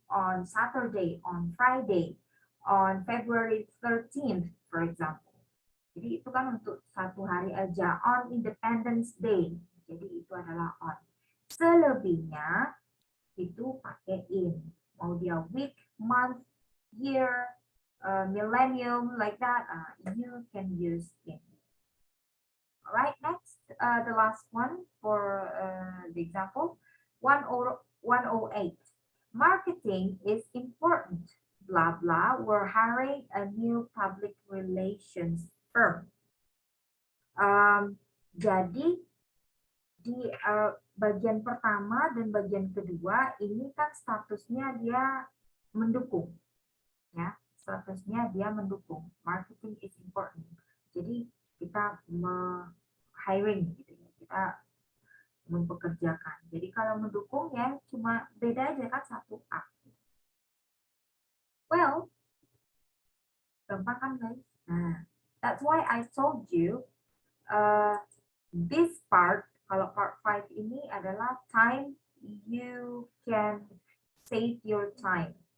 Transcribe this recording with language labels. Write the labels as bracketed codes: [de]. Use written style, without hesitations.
[en] On Saturday, on Friday, on February 13th, for example. [id] Jadi itu kan untuk satu hari aja. On Independence Day, jadi itu adalah on. Selebihnya itu pakai in. Mau dia [en] week, month, year, millennium, like that, you can use in. All right, next, the last one for the example, 108. Marketing is important, blah, blah. We're hiring a new public relations firm. [id] Jadi, di bagian pertama dan bagian kedua, ini kan statusnya dia mendukung. Ya, statusnya dia mendukung. [en] Marketing is important. [id] Jadi, kita hiring gitu ya, kita mempekerjakan. Jadi kalau mendukung ya cuma beda aja kan satu A. [en] Well, [id] gampang kan guys? [en] Nah, that's why I told you this part, kalau part 5 ini adalah time you can save your time.